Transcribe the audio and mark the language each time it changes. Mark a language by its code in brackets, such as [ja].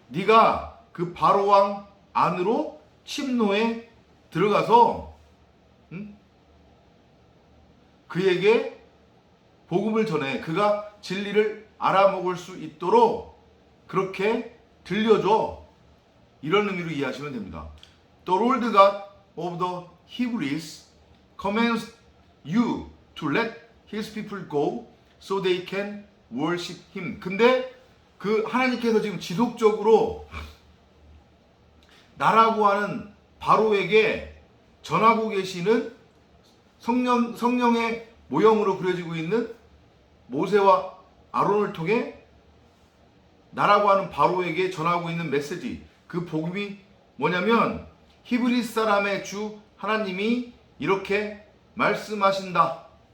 [ko] 네가 그 바로 왕 안으로 침노에 들어가서 그에게 복음을 전해 그가 진리를 알아먹을 수 있도록 그렇게 들려줘. 이런 의미로 이해하시면 됩니다. [en] The Lord God of the Hebrews commands you to let his people go so they can worship him. [ko] 근데 그 하나님께서 지금 지속적으로 나라고 하는 바로에게 전하고 계시는 성령의 모형으로 그려지고 있는 모세와 아론을 통해 나라고 하는 바로에게 전하고 있는 메시지, 그 복음이 뭐냐면 히브리 사람의 주 하나님이 이렇게 말씀하신다.